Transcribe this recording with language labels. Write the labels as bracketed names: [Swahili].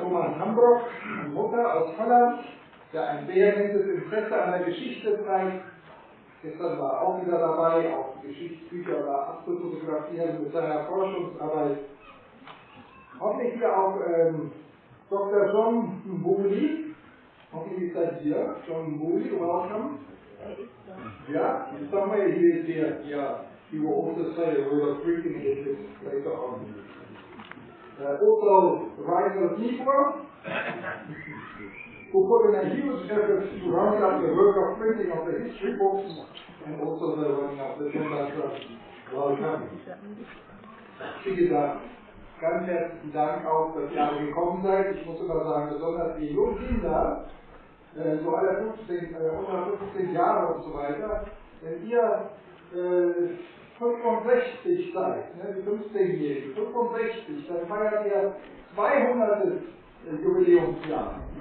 [German] Thomas Hambrock, Mutter aus Holland, der ein vehementes Interesse an der Geschichte zeigt. Gestern war er auch wieder dabei, auch die Geschichtsbücher da abzufotografieren mit seiner Forschungsarbeit. Hoffentlich hier auch Dr. John Mbuli. Hoffentlich ist er hier. [English] John Mbuli, welcome. Yeah, somewhere he is here. Yeah, he will also say a word of greeting later on. Also, Rainer Niebuhr, who put in a huge effort to round up the work of printing of the history books and also the running of the Gender Trust. Welcome. [German] Wie gesagt, ganz herzlichen Dank auch, dass ihr alle gekommen seid. Ich muss immer sagen, besonders die jungen Kinder, so alle 15 Jahre und so weiter, wenn ihr 65 seid, ne, die 15-Jährigen, 65, dann feiert ihr 200. Jubiläumsjahr.